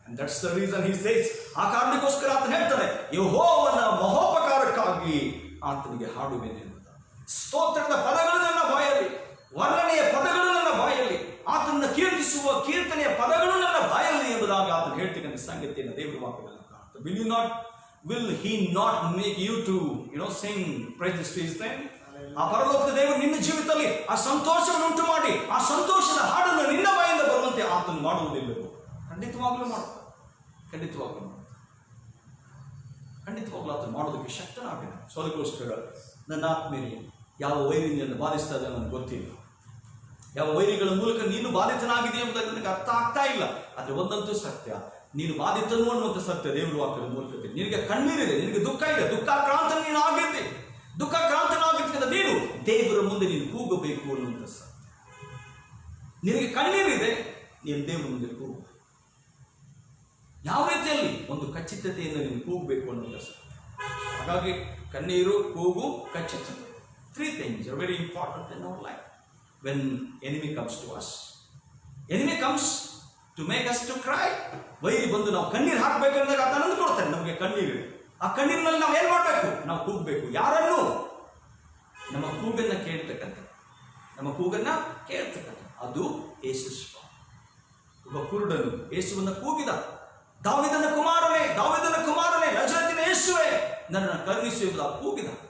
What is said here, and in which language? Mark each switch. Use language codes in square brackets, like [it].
[en] And that's the reason he says, [kn] ಆ ಕಾರಣಕ್ಕೋಸ್ಕರ ಆತನು ಹೇಳ್ತಾನೆ, ಯೆಹೋವನ ಮಹೋಪಕಾರಕ್ಕಾಗಿ ಆತನಿಗೆ ಹಾಡುವೆನು ಎಂಬುದು. ಸ್ತೋತ್ರದ ಪದಗಳು ನನ್ನ ಬಾಯಲ್ಲಿ, ವರ್ಣನೆಯ ಪದಗಳು ನನ್ನ ಬಾಯಲ್ಲಿ, ಆತನನ್ನು ಕೀರ್ತಿಸುವ ಕೀರ್ತನೆಯ ಪದಗಳು ನನ್ನ ಬಾಯಲ್ಲಿ ಎಂಬುದಾಗಿ ಆತನು ಹೇಳ್ತಕ್ಕಂಥ ಸಂಗತಿಯನ್ನು ದೇವರ ವಾಕ್ಯದಲ್ಲಿ ಕಾಣುತ್ತೆ. [en] Will he not make you to sing praises to his name? [kn] ಆ ಪರಲೋಕದ ದೇವರು ನಿನ್ನ ಜೀವಿತದಲ್ಲಿ ಆ ಸಂತೋಷವನ್ನು ಉಂಟು ಮಾಡಿ ಆ ಸಂತೋಷದ ಹಾಡನ್ನು ನಿನ್ನ ಬಾಯಿಂದ ಬರುವಂತೆ ಆತನು ಮಾಡುವುದಿಲ್ಲವೋ? ಖಂಡಿತವಾಗ್ಲೂ ಮಾಡ್ತಾರೆ. ಖಂಡಿತವಾಗ್ಲೂ ಆತನು ಮಾಡೋದಕ್ಕೆ ಶಕ್ತನಾಗಿದ್ದಾನೆ. ಸೊ ಅದಕ್ಕೋಸ್ಕರ ನನ್ನ ಆತ್ಮೀಯರೇ, ಯಾವ ವೈರಿಯನ್ನು ಬಾಧಿಸ್ತಾ ಇದೆ ನನಗೆ ಗೊತ್ತಿಲ್ಲ. ಯಾವ ವೈರಿಗಳ ಮೂಲಕ ನೀನು ಬಾಧಿತನಾಗಿದೆ ಎಂಬುದಾಗಿ ನನಗೆ ಅರ್ಥ ಆಗ್ತಾ ಇಲ್ಲ. ಆದ್ರೆ ಒಂದಂತೂ ಸತ್ಯ, ನೀನು ಬಾಧಿತನು ಅನ್ನುವಂಥ ಸತ್ಯ ದೇವರು ವಾಕ್ಯದ ಮೂಲಕ. ನಿನಗೆ ಕಣ್ಣೀರಿದೆ, ನಿನಗೆ ದುಃಖ ಇದೆ, ದುಃಖಾಕ್ರಾಂತ ನೀನು ಆಗಿದ್ದೆ. ದುಃಖಾಕ್ರಾಂತನಾಗಿರ್ತಕ್ಕಂಥ ಕೂಗಬೇಕು ಅನ್ನುವಂಥ ಸತ್ಯ. ನಿನಗೆ ಕಣ್ಣೀರಿದೆ, ನೀನು ದೇವರ ಮುಂದೆ ಕೂಗು. ಯಾವ ರೀತಿಯಲ್ಲಿ ಒಂದು ಖಚಿತತೆಯಿಂದ ನೀನು ಕೂಗಬೇಕು ಅನ್ನೋದು ಸತ್ಯ. ಹಾಗಾಗಿ ಕಣ್ಣೀರು, ಕೂಗು, ಖಚಿತತೆ, [en] 3 things are very important in our life. When enemy comes to us, enemy comes to make us to cry. [kn] ವೈರಿ ಬಂದು ನಾವು ಕಣ್ಣೀರು ಹಾಕಬೇಕಂದಾಗ ಆತ ನಂದು ಕೊಡ್ತಾನೆ. ನಮಗೆ ಕಣ್ಣೀರಿದೆ, ಆ ಕಣ್ಣೀರಿನಲ್ಲಿ ನಾವು ಏನು ಮಾಡಬೇಕು? ನಾವು ಕೂಗಬೇಕು. ಯಾರನ್ನು? ನಮ್ಮ ಕೂಗನ್ನ ಕೇಳ್ತಕ್ಕಂಥ, ನಮ್ಮ ಕೂಗನ್ನ ಕೇಳ್ತಕ್ಕಂಥ ಅದು ಯೇಸು ಸ್ವಾಮಿ. ಒಬ್ಬ ಕುರುಡನು ಯೇಸುವನ್ನ ಕೂಗಿದ, ದಾವೀದನ ಕುಮಾರನೇ, ದಾವೀದನ ಕುಮಾರನೇ, ನಜರೇತಿನ ಯೇಸುವೇ, ನನ್ನನ್ನು ಕರುಣಿಸು ಎಂಬುದಾಗಿ ಕೂಗಿದ.